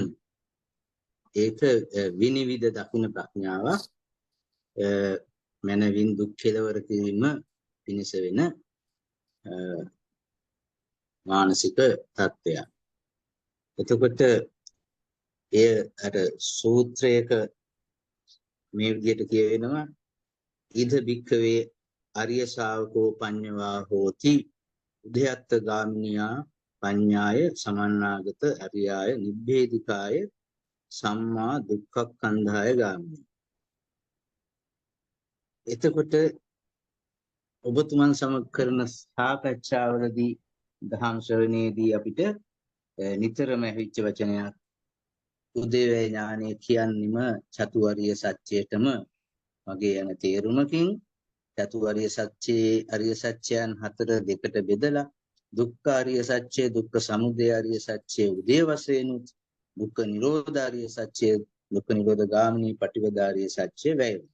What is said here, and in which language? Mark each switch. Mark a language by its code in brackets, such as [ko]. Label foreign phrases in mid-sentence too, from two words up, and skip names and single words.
[si] ඒක විනිවිද දකින්න ප්‍රඥාව මනවින් දුක් කෙලවර කිරීම පිණිස වෙන මානසික තත්ත්වයක්. එතකොට එය අර සූත්‍රයක මේ විදිහට කියවෙනවා [pi] ඉද භික්ඛවේ අරිය ශාවකෝ පඤ්ඤවා හෝති උදයත්ත ගාමිනියා පඤ්ඤාය සමන්නාගත අරියාය නිබ්බේධිකාය සම්මා දුක්ඛක්ඛන්ධාය ගාමිනී. [si] එතකොට ඔබතුමන් සමග කරන සාකච්ඡාවලදී දහම් ශ්‍රවණයේදී අපිට නිතරම ඇහිච්ච වචනයක් උදේවැය ඥානය කියන්නේම චතුවර්ය සත්‍යයටම වගේ යන තේරුමකින් චතුවර්ය සත්‍යයේ අරිය සත්‍යයන් හතර දෙකට බෙදලා දුක්ඛ අරිය සත්‍ය, දුක්ඛ සමුදය අරිය සත්‍ය උදේ වශයෙන්, දුක්ඛ නිරෝධ අරිය සත්‍ය, දුක්ඛ නිරෝධ ගාමිනී පටිපදා අරිය සත්‍ය වැය.